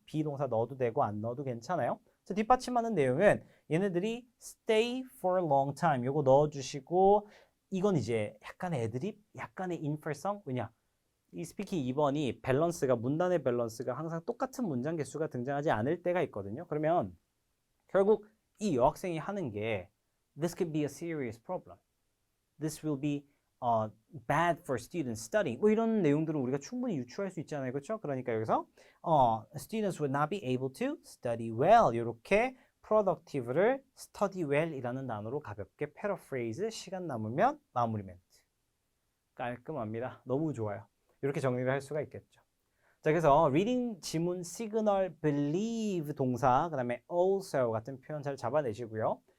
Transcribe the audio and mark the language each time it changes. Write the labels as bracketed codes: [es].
[ko] be 동사 넣어도 되고 안 넣어도 괜찮아요. 자, 뒷받침하는 내용은 얘네들이 [en] stay for a long time [ko] 요거 넣어주시고 이건 이제 약간의 애드립, 약간의 인펄성. 왜냐? 이 스피킹 2번이 밸런스가 문단의 밸런스가 항상 똑같은 문장 개수가 등장하지 않을 때가 있거든요. 그러면 결국 이 여학생이 하는 게 [en] This could be a serious problem. This will be bad for students studying. [ko] 뭐 이런 내용들을 우리가 충분히 유추할 수 있잖아요. 그렇죠? 그러니까 여기서 [en] students would not be able to study well. [ko] 이렇게 productive를 study well이라는 단어로 가볍게 paraphrase 시간 남으면 마무리 멘트. 깔끔합니다. 너무 좋아요. 이렇게 정리를 할 수가 있겠죠. 자, 그래서 reading 지문 signal believe 동사 그다음에 also 같은 표현 잘 잡아내시고요.